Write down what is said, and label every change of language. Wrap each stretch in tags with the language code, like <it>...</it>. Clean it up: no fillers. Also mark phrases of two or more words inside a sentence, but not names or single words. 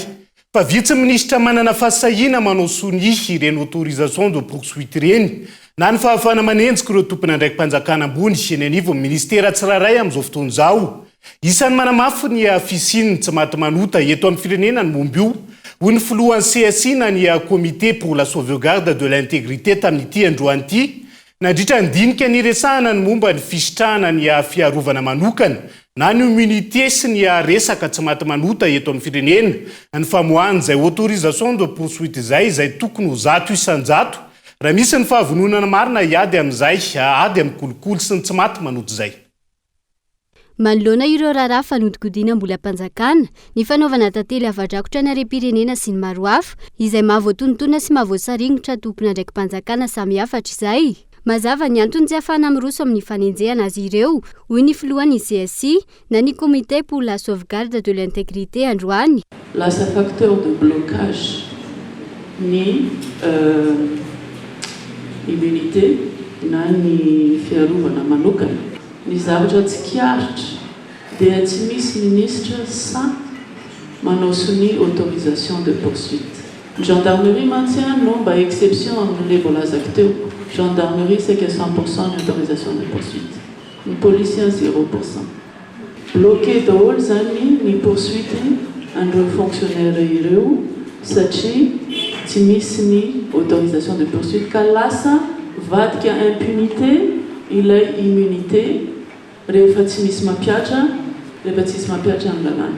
<mg>Fa vitsy minisitra manana fahasahiana manao soni ireny</mg> <fr>autorisation de poursuite</fr> <mg>ireny na ny fahafana manenjika ireo tompona ndraiky mpanjakana ambony eny anivo ministera tsirairay amin'izao fotoana izao. Isan'ny manamafy ny afisiny tsy maty manota eto amin'ny firenena ny momba io hoy ny filohan'ny CSI na ny</mg> <fr>comité pour la sauvegarde de l'intégrité</fr> <mg>tamin'ity androany ity nandritra nidinika niresahana ny momba ny fisitrahana ny fiarovana manokana na ny immunité sy ny resaka tsy maty manota eto amin'ny firenena ny famoahana izay</mg> <fr>autorisation de poursuite</fr> <mg>izay tokony ho 100 isan-jato raha misy ny fahavononana marina hiady amin'izay ady amin'ny kolikoly sy ny tsy maty manota izay. Manoloana ireo raharaha fanodikodiana mbola mpanjakana ny fanaovana tantely hava-drakotra ny harem-pirenena sy ny maro hafa izay mahavoatonotona sy mahavoasaringotra tompona ndraiky mpanjakana samy hafatra izay. Mazava ny antony tsy ahafahana miroso amin'ny fanenjehana azy ireo hoy ny filohan'ny CSI na ny</mg> <fr>comité pour la sauvegarde de l'intégrité</fr> <mg>androany. Lasa</mg> <fr>facteur de blocage</fr> <mg>ny immunité na ny fiarovana manokana. Ny zavatra tsy kiaritra dia tsy misy ministre sa manao soni</mg> <fr>autorisation de poursuite. Gendarmerie maintient</fr> <mg>nomba exception amin'ilay voalazako teo.</mg> <fr>Gendarmerie c'est que 100% d'autorisation de poursuite.</fr> <mg>Ny policier 0%. Bloqué daholo zany ny poursuite andreo fonctionnaire ireo satria tsy misy ny</mg> <fr>autorisation de poursuite</fr> <mg>ka lasa vadika impunité ilay immunité rehefa tsy misy mampiatra ny lalàna.</mg>